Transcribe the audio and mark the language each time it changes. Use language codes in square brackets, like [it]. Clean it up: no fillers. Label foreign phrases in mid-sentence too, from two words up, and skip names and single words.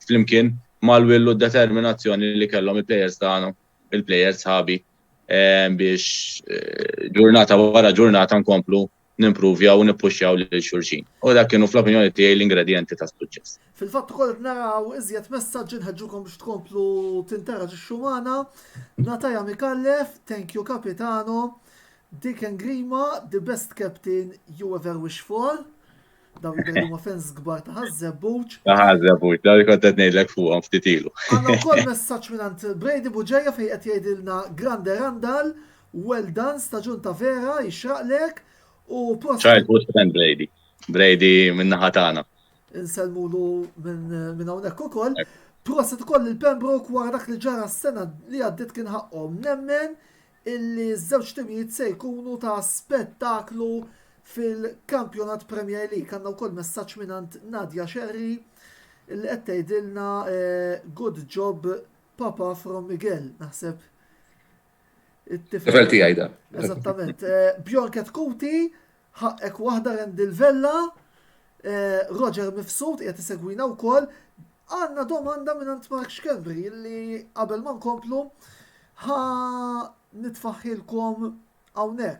[mt] Flimkien mal-willu determinazzjoni li kellhom il-plejers tagħna, il-plejers ħabi biex ġurnata wara ġurnata nkomplu nimprovjaw u nippuxjaw lil xulxin. U dak kienu fl-opinjoni tiegħi l-ingredjenti ta' suċċess. Fil-fatt ukoll naraw iżjed messaġġi nħeġġukom biex tkomplu tinteraġixxu magħna. Nataja Mikallef, [en] thank you Kapitano. Dick and Grima, the best captain you ever wish for. [mt] Daw jibgħu fans kbar ta' Ħażebbuġ. Ta' Ħażebbuġ, daw kont qed ngħidlek fuqhom ftit ilu. Għandna wkoll messaġġ mingħand Brady Buġeja fejn qed jgħidilna Grande Randall, [en] well done, [mt] staġun ta' vera, jixraqlek u [en] Childhood friend Brady [mt] min-naħa tagħna. Inselmulu minn hawnhekk ukoll. Proset ukoll il-Pembroke wara dak li ġara s-sena li għaddiet kien ħaqhom. Nemmen illi ż-żewġ timijiet se jkunu ta' spettaklu fil-kampjonat Premier League. Għandna wkoll messaġġ mingħand Nadja Xerri illi qed tgħidilna [en] good job Papa from Miguel. [mt] Naħseb it-tifel tiegħi da. Eżattament. Bjorn Ketkuti, ħaqek waħda Rendil Vella, Roger Mifsud qiegħed isegwina wkoll. Għandna domanda mingħand Mark Xkembri illi qabel ma nkomplu nitfaħħilkom hawnhekk.